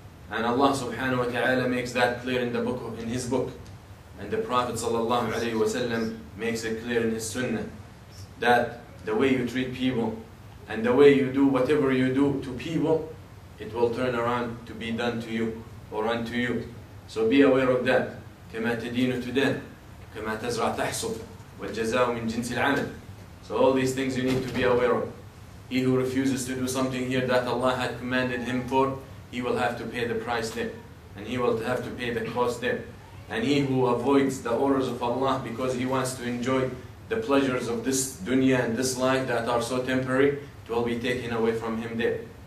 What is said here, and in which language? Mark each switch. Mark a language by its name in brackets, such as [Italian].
[English] And Allah subhanahu wa ta'ala makes that clear in His book. And the Prophet sallallahu alayhi wa sallam makes it clear in his sunnah, that the way you treat people and the way you do whatever you do to people, it will turn around to be done to you or unto you. So be aware of that. [Arabic] كما تدين تدان كما تزرع تحصد والجزاء من جنس العمل. [English] So all these things you need to be aware of. He who refuses to do something here that Allah had commanded him for, he will have to pay the price there, and he will have to pay the cost there. And he who avoids the orders of Allah because he wants to enjoy the pleasures of this dunya and this life that are so temporary, it will be taken away from him there.